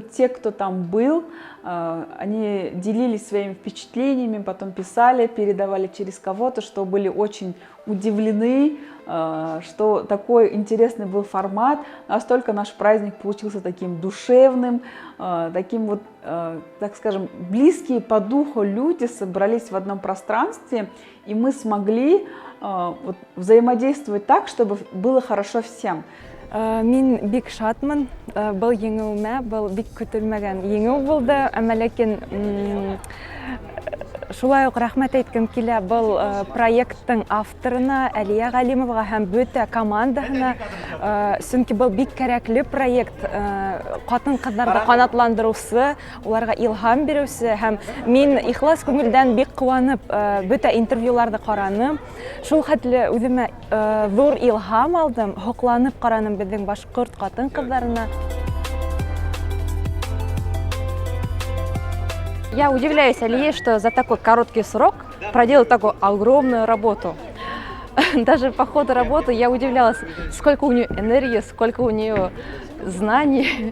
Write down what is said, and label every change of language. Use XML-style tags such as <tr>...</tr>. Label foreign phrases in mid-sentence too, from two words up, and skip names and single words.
<ru>Те, кто там был, они делились своими впечатлениями, потом писали, передавали через кого-то, что были очень удивлены, что такой интересный был формат. Настолько наш праздник получился таким душевным, таким вот, так скажем, близкие по духу люди собрались в одном пространстве, и мы смогли вот, взаимодействовать так, чтобы было хорошо всем.</ru> <ba>Мин бик шатмын, был еңеуіме, был бик көтілмәгән еңеу булды, әмма ләкин шулай ук рәхмәт әйткем килә был проекттың авторына Әлия Галимовага һәм бөтә командаһына, чөнки был бик кәрәкле проект, хатын-кызларны канатландырусы, уларга илһам бирүсе, һәм мин ихлас күңелдән бик куанып бөтә интервьюларны караным. Шул хәтле үземә зур илһам алдым, хокланып караным безнең башкорт хатын-кызларына.</ba> <ru>Я удивляюсь Алие, что за такой короткий срок проделала такую огромную работу. Даже по ходу работы я удивлялась, сколько у нее энергии, сколько у нее знаний.</ru>